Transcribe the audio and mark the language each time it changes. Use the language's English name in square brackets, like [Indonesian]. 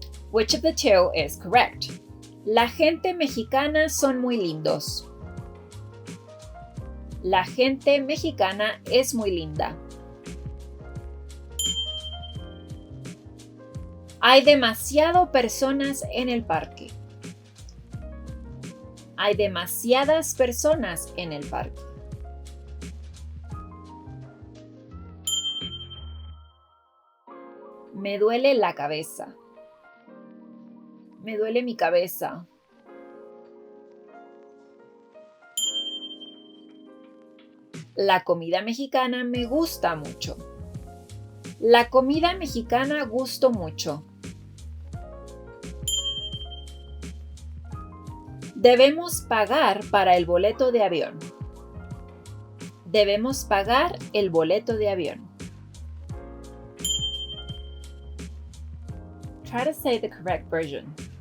[English] Which of the two is correct? [Spanish] La gente mexicana son muy lindos. La gente mexicana es muy linda. Hay demasiado personas en el parque. Hay demasiadas personas en el parque. Me duele la cabeza. Me duele mi cabeza. La comida mexicana me gusta mucho. La comida mexicana gusto mucho. Debemos pagar para el boleto de avión. Debemos pagar el boleto de avión. [English] Try to say the correct version.